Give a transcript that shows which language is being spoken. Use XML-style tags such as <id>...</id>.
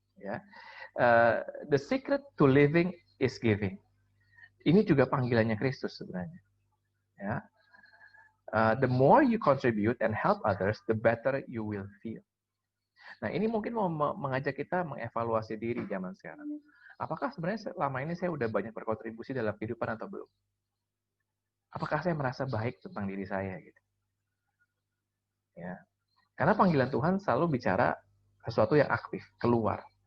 <en>Ya, the secret to living is giving.</en> <id>Ini juga panggilannya Kristus sebenarnya.</id> <en>Ya, the more you contribute and help others, the better you will feel.</en> <id>Nah, ini mungkin mau mengajak kita mengevaluasi diri zaman sekarang. Apakah sebenarnya selama ini saya udah banyak berkontribusi dalam kehidupan atau belum? Apakah saya merasa baik tentang diri saya gitu? Ya. Karena panggilan Tuhan selalu bicara sesuatu yang aktif, keluar.</id>